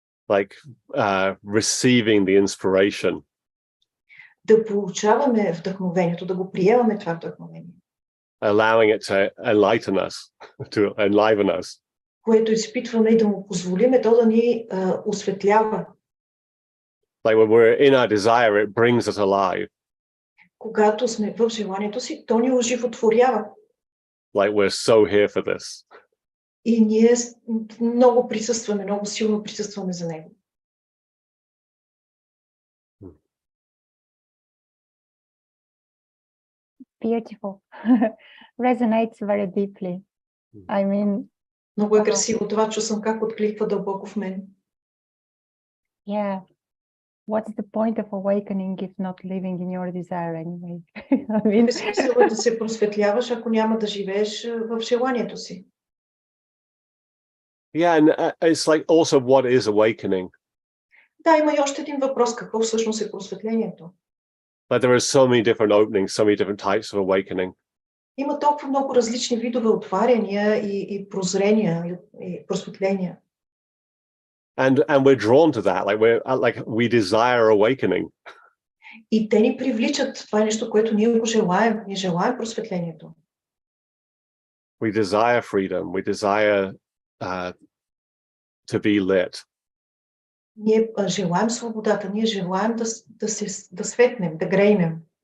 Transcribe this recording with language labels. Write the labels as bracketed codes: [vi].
[en] Like receiving the inspiration. [bg] Да получаваме вдъхновението, да го приемаме това вдъхновение. [en] Allowing it to enlighten us, to enliven us. [bg] Което изпитваме и да му позволиме то да ни осветлява. [en] Like when we're in our desire, it brings us alive. [bg] Когато сме в желанието си, то ни оживотворява. [en] Like we're so here for this. [bg] И ние много присъстваме, много силно присъстваме за него. [en] Beautiful. Resonates very deeply. I mean, [bg] много е красиво това, чувствам как откликва дълбоко в мен. [en] Yeah. What's the point of awakening if not living in your desire anyway? I mean, [bg] смисъл да се просветляваш, ако няма да живееш в желанието си. [en] Yeah, and it's like also what is awakening? [bg] Да, има и още един въпрос, какво всъщност е просветлението? [en] Like there are so many different openings, so many different types of awakening. [bg] Има толкова много различни видове отваряния и прозрения и просветления. [en] And we're drawn to that, like we desire awakening. [bg] И те ни привличат, това е нещо, което ние го желаем, ние желаем просветлението. [en] We desire freedom, we desire to be lit. [bg] Ние желаем свободата, ние желаем да светнем, да грейнем.